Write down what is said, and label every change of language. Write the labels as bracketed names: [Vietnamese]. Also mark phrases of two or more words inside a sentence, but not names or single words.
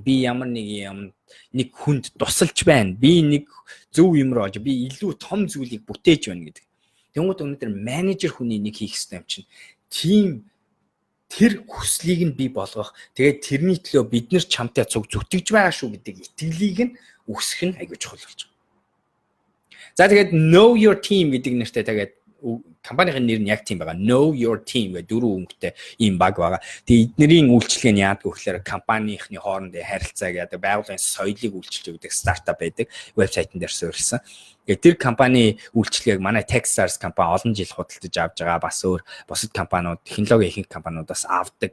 [Mongolian] Би ямар нэг юм нэг хүнд тусалж байна. Би нэг зөв юм руу олж би илүү том зүйлийг бүтээж байна гэдэг. Тэнгууд өнөөдөр менежер хүний нэг хийх ёстой юм чинь тим тэр хүслийг нь бий болгох. Тэгээд тэрний төлөө бид нар чамтай зүтгэж байгаа шүү гэдэг итгэлийг нь үсгэх нь айгүй чухал болж байгаа. За тэгээд [English] know your team [Mongolian] гэдэг нэртэй тэгээд компанийн нэр нь яг тийм байгаа. [English] Know your team [Mongolian] гэдэг 4 өнгөтэй ийм баг байгаа. Тэгээд эднэрийн үйлчлэг нь яадаг вэ гэхээр компанийнхны хоорондын харилцааг яадаг, байгууллагын соёлыг үйлчилж өгдөг стартап байдаг. Вебсайтн дээр суурилсан. Тэгээд тэр компани үйлчлэгийг манай Techstars компани олон жил худалдаж авч байгаа. Бас өөр бусад компаниуд, технологи ихэнх компаниудаас авдаг.